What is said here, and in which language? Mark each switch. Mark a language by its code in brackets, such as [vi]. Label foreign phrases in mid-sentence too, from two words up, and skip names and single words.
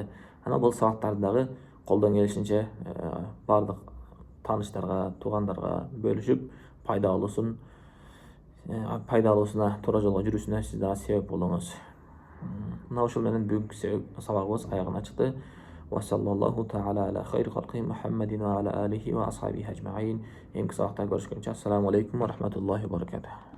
[ky] Анан бул сабактарды дагы колдон келишинче бардык тааныштарга, туугандарга бөлүшүп, пайдалуусуна, туура жолго жүрүүсүнө сиз дагы себеп болуңуз. Мына ушул менен бүгүнкү сабагыбыз аягына чыкты. [ar] وصلى الله تعالى على خير خلقه محمد وعلى آله وأصحابه أجمعين. [ky] Эми сабакта көрүшкөнчө, [ar] السلام عليكم ورحمة الله وبركاته.